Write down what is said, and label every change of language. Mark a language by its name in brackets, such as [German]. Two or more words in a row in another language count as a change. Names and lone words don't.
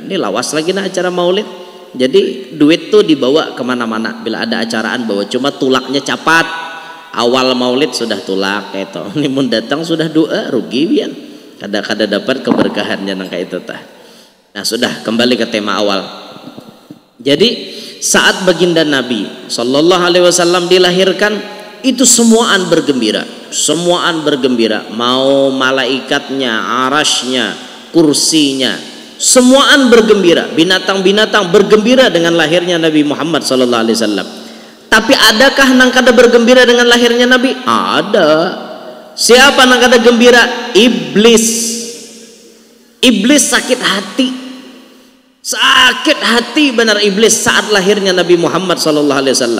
[Banjar] Ini lawas lagi nah acara maulid. Jadi duit tuh dibawa kemana-mana bila ada acaraan, bawa cuma tulaknya capat. Awal maulid sudah tulak kayak itu. Ini mun datang sudah doa rugi bian. Kada dapat keberkahannya nang kayak itu tah. [Indonesian] Nah sudah kembali ke tema awal. Jadi saat baginda Nabi [Arabic] صلى الله عليه وسلم [Indonesian] dilahirkan itu semuaan bergembira, mau malaikatnya, arasnya, kursinya, semuaan bergembira, binatang-binatang bergembira dengan lahirnya Nabi Muhammad [Arabic] صلى الله عليه وسلم. [Banjar] Tapi adakah nang kada bergembira dengan lahirnya Nabi? [Indonesian] Ada. [Banjar] Siapa nang kada gembira? [Indonesian] Iblis sakit hati benar iblis saat lahirnya Nabi Muhammad [Arabic] صلى الله عليه وسلم.